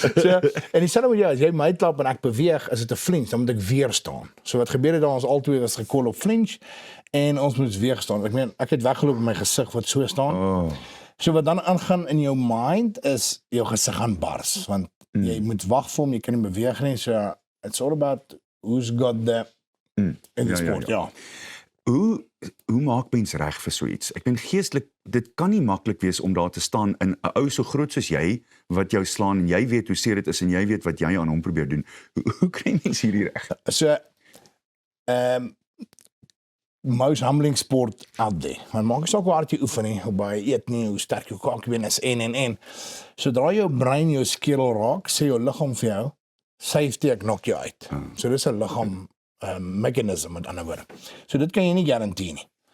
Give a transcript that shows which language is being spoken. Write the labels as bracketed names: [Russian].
[Afrikaans] So, en dieselfde met jou, as jy my klap en ek beweeg, is dit 'n flinch, dan moet ek weer staan. So wat gebeur het daar, ons albei was gekol op flinch en ons moet weer staan. Ek meen, ek het weggeloop met my gesig wat so staan. Oh. So wat dan aangaan in jou mind is jou gesig gaan bars, want jy moet wag vir hom, jy kan nie beweeg nie. [English] So it's all about who's got the [Afrikaans] in die sport, ja. Hoe maak mens reg vir so iets? Ek dink geestelik, dit kan nie maklik wees om daar te staan in 'n ou so groot soos jy, wat jou slaan en jy weet hoe seer dit is en jy weet wat jy aan hom probeer doen. Hoe kry mens hierdie reg? [English] So, most humbling sport out there. [Afrikaans] Maar maak nie saak hoe hard jy oefen nie, hoe baie jy eet nie, hoe sterk jou kaakbeen is en. Sodra jou brein jou skedel raak, sê jou liggaam vir jou, safety, ek knock jou uit. So dis 'n liggaam mechanism met ander woorde. So dit kan jy nie garandeer nie.